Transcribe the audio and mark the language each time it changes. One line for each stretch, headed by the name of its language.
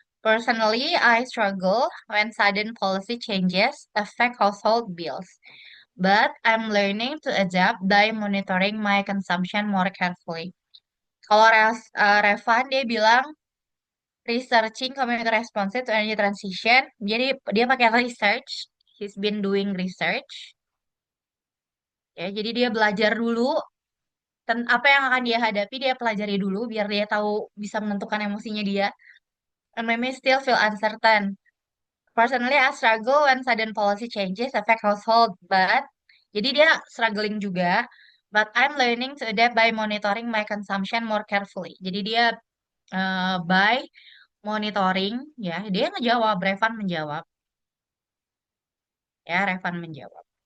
English: Personally, I struggle when sudden policy changes affect household bills, but I'm learning to adapt by monitoring my consumption more carefully.
Indonesian: Kalau Revan, dia bilang
English: researching community responses to energy transition.
Indonesian: Jadi dia pakai research.
English: He's been doing research.
Indonesian: Ya, jadi dia belajar dulu apa yang akan dia hadapi, dia pelajari dulu biar dia tahu bisa menentukan emosinya dia.
English: And maybe still feel uncertain. Personally, I struggle when sudden policy changes affect household, but
Indonesian: jadi dia struggling juga,
English: but I'm learning to adapt by monitoring my consumption more carefully.
Indonesian: Jadi dia by monitoring, ya, dia ngejawab, Revan menjawab, ya, Revan menjawab.